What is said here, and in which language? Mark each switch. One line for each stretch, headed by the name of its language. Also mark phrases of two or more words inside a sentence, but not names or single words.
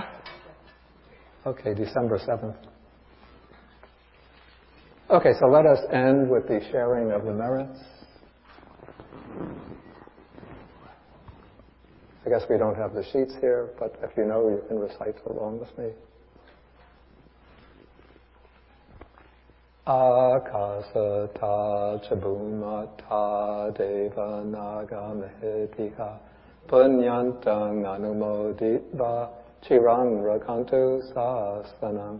English: Okay, December 7th. Okay, so let us end with the sharing of the merits. I guess we don't have the sheets here, but if you know, you can recite along with me.
Pali: Akasata chabumata deva naga mahitika punyantang anumoditva chirang rakantu sasanam.